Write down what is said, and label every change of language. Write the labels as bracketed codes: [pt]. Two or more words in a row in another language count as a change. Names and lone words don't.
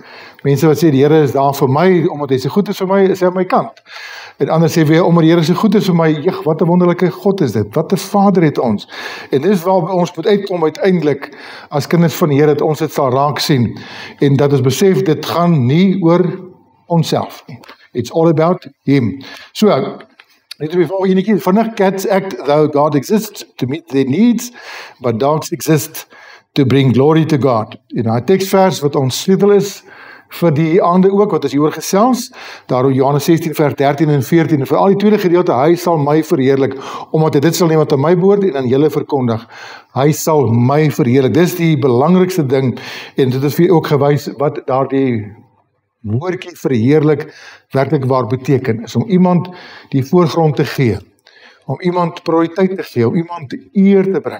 [af] Mense wat sê, die Here is daar vir my, omdat hy so goed is vir my, is hy aan my kant. En ander sê weer, omdat die Here so goed is vir my, wat 'n wonderlike God is dit, wat 'n Vader het ons. En dis waar ons moet uitkom uiteindelik, as kinders van die Here, dat ons dit sal raak sien, en dat ons besef, dit gaan nie oor onsself nie. [en] It's all about him. [af] So, net before enetjie, vinnig, [en] cats act though God exists to meet their needs, but dogs exist to bring glory to God. In our [af] tekstvers wat ons sleutel is, vir die aande ook, wat as hieroor gesels, daar in Johannes 16 vers 13 en 14, en vir al die tweede gedeelte, hy sal my verheerlik, omdat hy dit sal neem wat aan my behoort, en aan julle verkondig, hy sal my verheerlik. Dis die belangrikste ding, en dit is vir ook gewys, wat daardie woordjie verheerlik, werklik waar beteken, is om iemand die voorgrond te gee, om iemand prioriteit te gee, om iemand eer te bring.